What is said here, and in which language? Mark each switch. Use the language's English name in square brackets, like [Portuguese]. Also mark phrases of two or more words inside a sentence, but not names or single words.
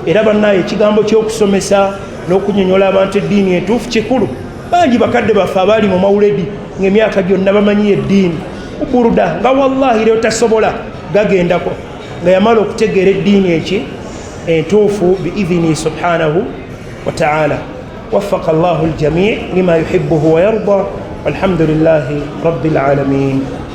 [Ganda] era bannaye ekigambo ky'okusomesa n'okunyonyola abantu eddiini entuufu kikulu bangi bakadde baffe abaali mu mawuledi ng'emyaka gyonna bamanyi eddiini buruda nga wallahi leo tasobola gagendako nga yamala okutegeera eddiini eki entuufu [Arabic] بإذنه سبحانه وتعالى وفق الله الجميع لما يحبه ويرضى والحمد لله رب العالمين.